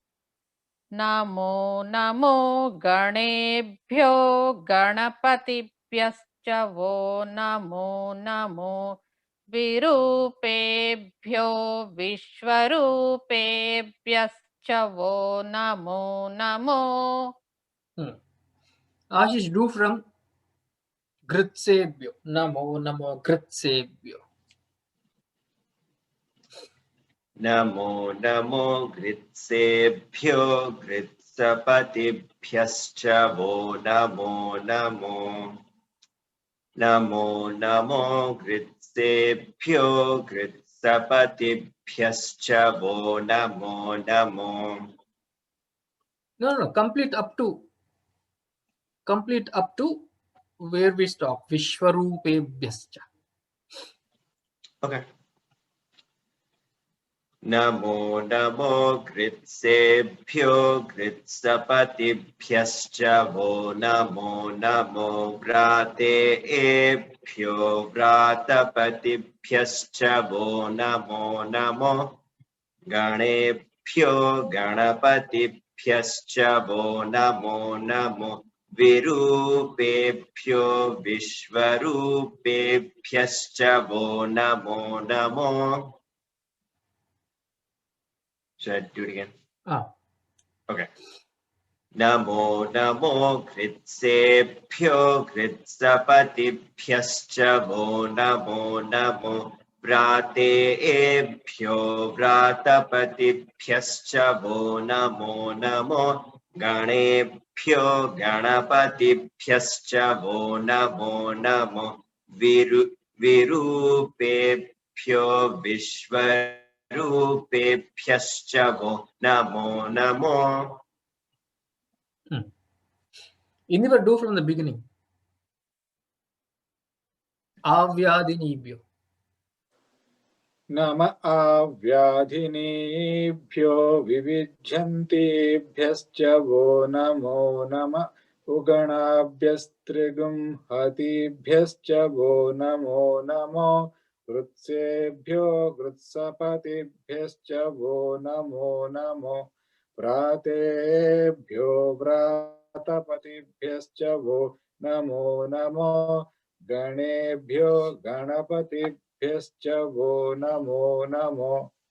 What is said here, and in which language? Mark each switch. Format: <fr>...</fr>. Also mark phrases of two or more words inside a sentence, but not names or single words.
<sa>Namo namo ganebhyo ganapatibhyascha vo namo namo virupebhyo vishvarupebhyascha vo namo namo.</sa> <en>Ashish, do from gritsebhyo.</en> <sa>Namo namo gritsebhyo. Namo namo gritsebhyo gritsapatibhyascha vo namo namo. Namo namo gritsebhyo gritsapatibhyascha vo namo namo.</sa> <en>No, complete up to where we stop.</en> <sa>Vishvarupebhyascha.</sa> <en>Okay.</en> <sa>Namo namo gritsebhyo gritsapatibhyascha vo namo namo vrateebhyo vratapatibhyascha vo namo namo ganebhyo ganapatibhyascha vo namo namo virupebhyo vishvarupebhyascha vo namo namo.</sa> <en>Should I do it again? Okay.</en> <sa>Namo namo gritsebhyo gritsapatibhyascha vo namo namo vrateebhyo vratapatibhyascha vo namo namo ganebhyo ganapatibhyascha vo namo namo virupebhyo vishvarupebhyascha vo namo namo.</sa> <en>Never do from the beginning.</en> <sa>Avyadinibhyo. Nama avyadhinebhyo vividhyantebhyascha vo namo nama uganabhyastrigum hatibhyascha vo namo namo gritsebhyo gritsapatibhyascha vo namo namo pratebhyo vratapatibhyascha vo namo namo ganebhyo ganapatibhyascha vo namo namo.</sa>